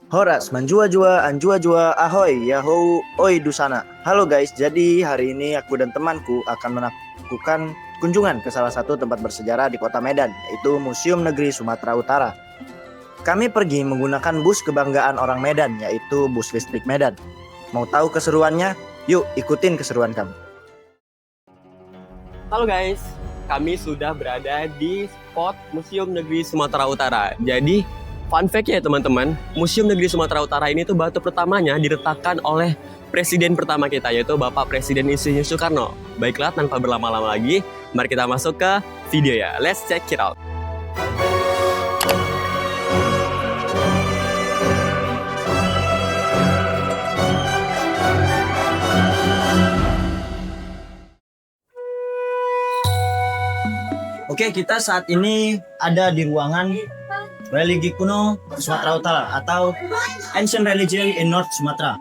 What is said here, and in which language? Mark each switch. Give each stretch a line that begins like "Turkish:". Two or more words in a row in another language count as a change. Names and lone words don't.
Batak Toba: Horas, manjua-jua, anjua-jua, ahoy, yahoo, oi dusana.
Indonesian: Halo guys, jadi hari ini aku dan temanku akan melakukan kunjungan ke salah satu tempat bersejarah di kota Medan, yaitu Museum Negeri Sumatera Utara. Kami pergi menggunakan bus kebanggaan orang Medan, yaitu bus listrik Medan. Mau tahu keseruannya? Yuk ikutin keseruan kami. Halo guys, kami sudah berada di spot Museum Negeri Sumatera Utara. Jadi,
English: fun fact
Indonesian: ya teman-teman, Museum Negeri Sumatera Utara ini tuh batu pertamanya diletakkan oleh presiden pertama kita, yaitu Bapak Presiden Insinyur Soekarno. Baiklah, tanpa berlama-lama lagi, mari kita masuk ke video ya.
English: Let's check it out.
Indonesian: Oke, kita saat ini ada di ruangan religi kuno Sumatera Utara atau
English: Ancient Religion in North Sumatra.